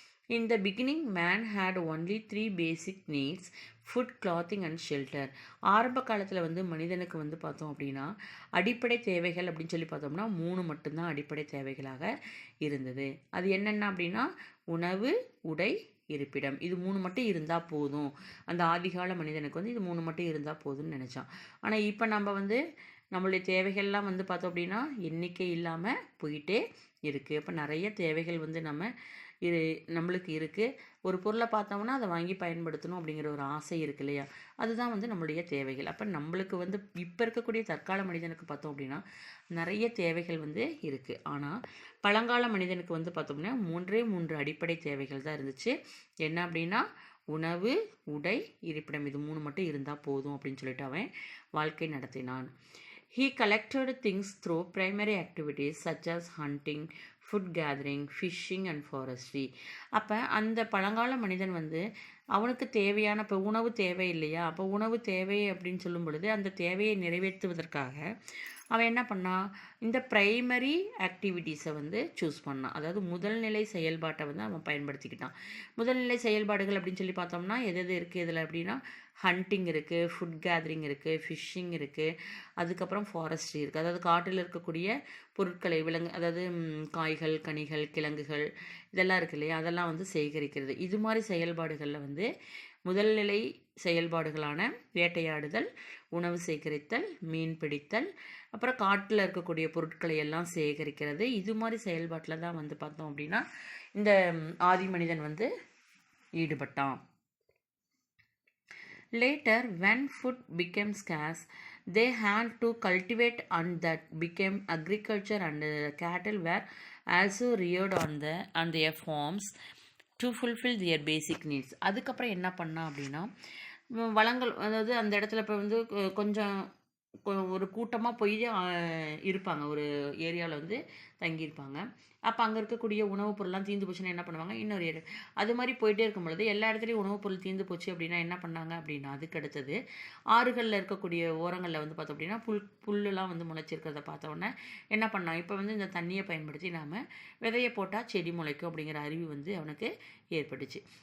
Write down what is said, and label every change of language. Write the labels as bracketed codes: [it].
[en] In the beginning, man had only 3 basic needs: food, clothing and shelter. [ta] ஆரம்ப காலத்தில் வந்து மனிதனுக்கு வந்து பார்த்தோம் அப்படின்னா அடிப்படை தேவைகள் அப்படின்னு சொல்லி பார்த்தோம்னா 3 மட்டும்தான் அடிப்படை தேவைகளாக இருந்தது. அது என்னென்ன அப்படின்னா உணவு, உடை, இருப்பிடம். இது 3 மட்டும் இருந்தால் போதும். அந்த ஆதிகால மனிதனுக்கு வந்து இது 3 மட்டும் இருந்தால் போதும்னு நினச்சான். ஆனால் இப்போ நம்ம வந்து நம்மளுடைய தேவைகள்லாம் வந்து பார்த்தோம் அப்படின்னா எண்ணிக்கை இல்லாமல் போயிட்டே இருக்குது. அப்போ நிறைய தேவைகள் வந்து நம்மளுக்கு இருக்குது. ஒரு பொருளை பார்த்தோம்னா அதை வாங்கி பயன்படுத்தணும் அப்படிங்கிற ஒரு ஆசை இருக்கு இல்லையா, அதுதான் வந்து நம்மளுடைய தேவைகள். அப்போ நம்மளுக்கு வந்து இப்போ இருக்கக்கூடிய தற்கால மனிதனுக்கு பார்த்தோம் அப்படின்னா நிறைய தேவைகள் வந்து இருக்குது. ஆனால் பழங்கால மனிதனுக்கு வந்து பார்த்தோம்னா 3 அடிப்படை தேவைகள் தான் இருந்துச்சு. என்ன அப்படின்னா உணவு, உடை, இருப்பிடம். இது 3 மட்டும் இருந்தால் போதும் அப்படின்னு சொல்லிட்டு அவன் வாழ்க்கை நடத்தினான். [en] He collected things through primary activities such as hunting, food gathering, fishing and forestry. [ta] அப்போ அந்த பழங்கால மனிதன் வந்து அவனுக்கு தேவையான இப்போ உணவு தேவை இல்லையா, அப்போ உணவு தேவை அப்படின்னு சொல்லும் பொழுது அந்த தேவையை நிறைவேற்றுவதற்காக அவன் என்ன பண்ணான், இந்த ப்ரைமரி ஆக்டிவிட்டீஸை வந்து சூஸ் பண்ணான். அதாவது முதல்நிலை செயல்பாட்டை வந்து அவன் பயன்படுத்திக்கிட்டான். முதல்நிலை செயல்பாடுகள் அப்படின்னு சொல்லி பார்த்தோம்னா எது இருக்குது இதில் அப்படின்னா ஹண்டிங் இருக்குது, ஃபுட் கேதரிங் இருக்குது, ஃபிஷ்ஷிங் இருக்குது, அதுக்கப்புறம் ஃபாரஸ்ட்ரி இருக்குது. அதாவது காட்டில் இருக்கக்கூடிய பொருட்களை அதாவது காய்கள், கனிகள், கிழங்குகள் இதெல்லாம் இருக்குது இல்லையா, அதெல்லாம் வந்து சேகரிக்கிறது. இது மாதிரி செயல்பாடுகளில் வந்து முதல்நிலை செயல்பாடுகளான வேட்டையாடுதல், உணவு சேகரித்தல், மீன் பிடித்தல், அப்புறம் காட்டில் இருக்கக்கூடிய பொருட்களை எல்லாம் சேகரிக்கிறது, இது மாதிரி செயல்பாட்டில் தான் வந்து பார்த்தோம் அப்படின்னா இந்த ஆதி மனிதன் வந்து ஈடுபட்டான். [en] Later, when food became scarce, they had to cultivate, and that became agriculture, and cattle were also reared on their farms to fulfill their basic needs. [ta] அதுக்கப்புறம் என்ன பண்ணா அப்படின்னா வளங்கள், அதாவது அந்த இடத்துல இப்போ வந்து கொஞ்சம் ஒரு கூட்டமாக போய் இருப்பாங்க, ஒரு ஏரியாவில் வந்து தங்கியிருப்பாங்க. அப்போ அங்கே இருக்கக்கூடிய உணவுப் பொருள்லாம் தீர்ந்து போச்சுன்னா என்ன பண்ணுவாங்க, இன்னொரு ஏரியா அது மாதிரி போயிட்டே இருக்கும் பொழுது எல்லா இடத்துலையும் உணவுப் பொருள் தீர்ந்து போச்சு அப்படின்னா என்ன பண்ணாங்க அப்படின்னா அதுக்கு அடுத்தது ஆறுகளில் இருக்கக்கூடிய ஓரங்களில் வந்து பார்த்தோம் அப்படின்னா புல்லுலாம் வந்து முளைச்சிருக்கிறத பார்த்தோன்னே என்ன பண்ணான், இப்போ வந்து இந்த தண்ணியை பயன்படுத்தி நாம் விதையை போட்டால் செடி முளைக்கும் அப்படிங்கிற அறிவு வந்து அவனுக்கு ஏற்பட்டுச்சு.